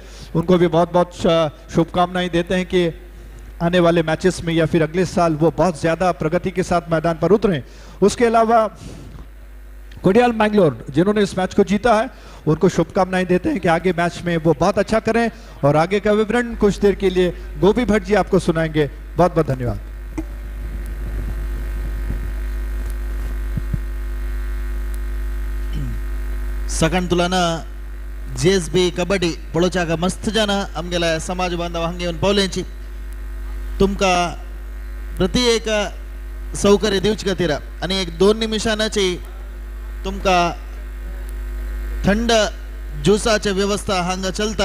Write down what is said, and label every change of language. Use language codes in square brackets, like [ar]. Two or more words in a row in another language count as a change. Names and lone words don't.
[hi] उनको भी बहुत बहुत शुभकामनाएं देते हैं कि आने वाले मैचेस में या फिर अगले साल वो बहुत ज्यादा प्रगति के साथ मैदान पर उतरें। उसके अलावा कोडियाल मैंगलोर जिन्होंने इस मैच को जीता है, उनको शुभकामनाएं देते हैं कि आगे मैच में वो बहुत अच्छा करें। और आगे का विवरण कुछ देर के लिए गोपी भट्ट जी आपको सुनाएंगे। बहुत बहुत धन्यवाद। [kok] सकाण तुलाना JSB कबड्डी पळोवच्याक मस्त जाना आमगेल्या समाज बांधव हांगा येवन पावलेंची। तुमका प्रति एक सौकर्य दिवचे खातीर आनी एक 2 निमिषांची तुमका थंड ज्युसाची व्यवस्था हांगा चलता।